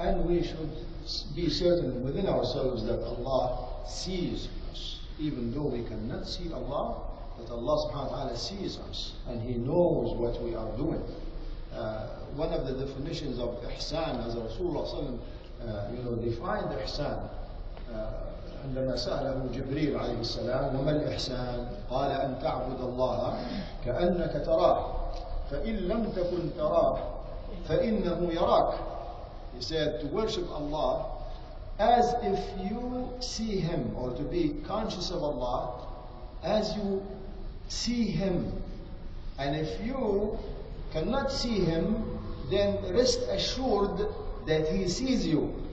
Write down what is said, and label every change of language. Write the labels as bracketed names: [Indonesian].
[English] And we should be certain within ourselves that Allah sees us. Even though we cannot see Allah, but Allah subhanahu wa ta'ala sees us and He knows what we are doing. One of the definitions of ihsan, as Rasulullah sallallahu alaihi wasallam defined ihsan, [Arabic] عندما سأله جبريل عليه السلام وما الإحسان؟ قال أن تعبد الله كأنك تراه فإن لم تكن تراه فإنه يراك. [English] He said to worship Allah as if you see Him, or to be conscious of Allah as you see Him. And if you cannot see Him, then rest assured that He sees you.